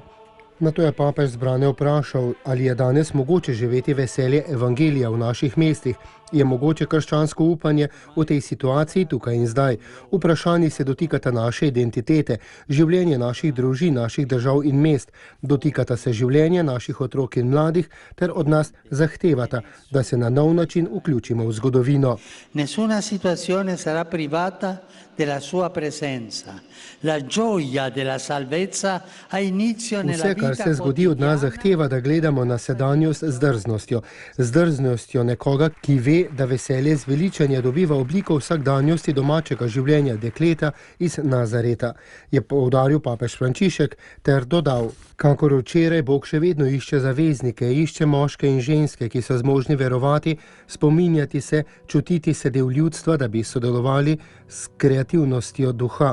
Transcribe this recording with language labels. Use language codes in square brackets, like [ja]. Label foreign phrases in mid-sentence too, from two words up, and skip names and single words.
[sl] Nato je papež zbrane vprašal, ali je danes mogoče živeti veselje evangelija v naših mestih, je mogoče krščansko upanje v tej situaciji tukaj in zdaj. Vprašanji se dotikata naše identitete, življenje naših družin, naših držav in mest, dotikata se življenja naših otrok in mladih ter od nas zahtevata, da se na nov način vključimo v zgodovino. [it] Nessuna situazione sarà privata della sua presenza. La gioia della salvezza ha inizio nella vita. [sl] Vse, kar se zgodi, od nas zahteva, da gledamo na sedanjost z drznostjo nekoga, ki ve, da veselje zveličanja dobiva obliko vsakdanjosti domačega življenja dekleta iz Nazareta, je poudaril papež Frančišek ter dodal: kakor včeraj, Bog še vedno išče zaveznike, išče moške in ženske, ki so zmožni verovati, spominjati se, čutiti se del ljudstva, da bi sodelovali s kreativnostjo duha.